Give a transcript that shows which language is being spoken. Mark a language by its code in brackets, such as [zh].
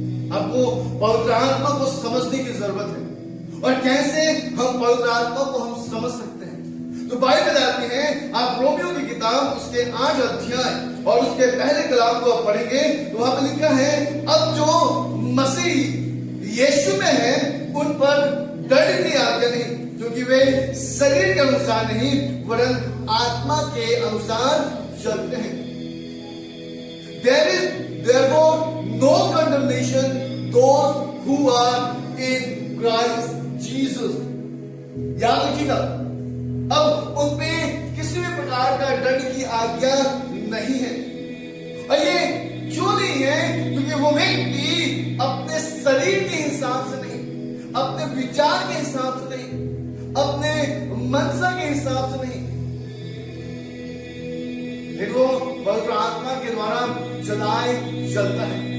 [hi] आपको पवित्र आत्मा को समझने की जरूरत है। और कैसे हम पवित्र आत्मा को हम समझ सकते हैं, तो बाइबल बताती है, आप रोमियो की किताब उसके 8 अध्याय और उसके पहले कलाम को आप पढ़ेंगे तो वहां पर लिखा है, अब जो मसीह यीशु में है उन पर दंड की आज्ञा नहीं, क्योंकि वे शरीर के अनुसार नहीं वरन आत्मा के अनुसार चलते हैं। [en] There is therefore no condemnation those who are in Christ Jesus। [hi] याद रखिएगा, अब उन पे किसी भी प्रकार का दंड की आज्ञा नहीं है। और ये क्यों नहीं है? क्योंकि वो व्यक्ति अपने शरीर के हिसाब से नहीं, अपने विचार के हिसाब से नहीं, अपने मनसा के हिसाब से नहीं, लेकिन वो पवित्र आत्मा के द्वारा चलाए चलता है।